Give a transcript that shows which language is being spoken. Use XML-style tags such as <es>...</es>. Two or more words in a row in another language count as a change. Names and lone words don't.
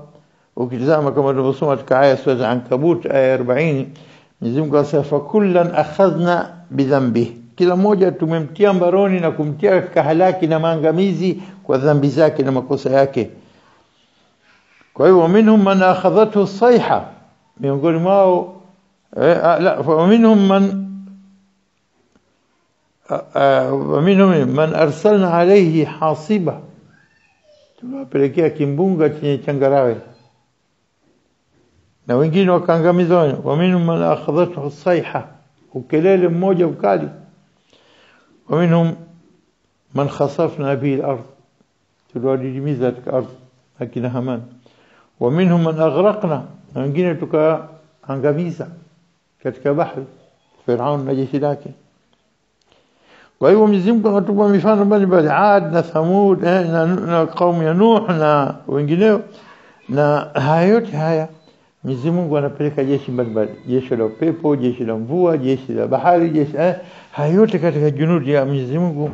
<sw>Ukitazama kama tulivyosoma katika aya sura Ankabut aya 40, Mwenyezi Mungu asema</sw> <ar>كلا أخذنا بذنب,</ar> <sw>kila mmoja tumemtia mbaroni na kumtia katika halaki na maangamizi kwa dhambi zake na makosa yake. Kwa hiyo</sw> <ar>منهم من أخذته صيحة,</ar> <sw>miongoni mwao</sw> <ar>ومنهم من أرسلنا عليه حاصبة,</ar> <sw>tunawapelekea kimbunga chenye changarawe, na wengine wakaangamizwa.</sw> <ar>ومنهم من أخذته الصيحة,</ar> <sw>ukelele mmoja ukali.</sw> <ar>ومنهم من خسفنا به الأرض,</ar> <sw>tuliwadidimiza katika ardhi akina Haman.</sw> <ar>ومنهم من أغرقنا,</ar> <sw>na wengine tukaangamiza katika bahari, Firaun na jeshi lake. Kwa hiyo Mwenyezi Mungu anatupa mifano mbalimbali, Ad na Thamud na kaumu ya Nuh na wengineo. Na haya yote haya Mwenyezi Mungu anapeleka jeshi mbalimbali, jeshi la upepo, jeshi la mvua, jeshi la bahari, jeshi haya yote katika junudi ya Mwenyezi Mungu.</sw>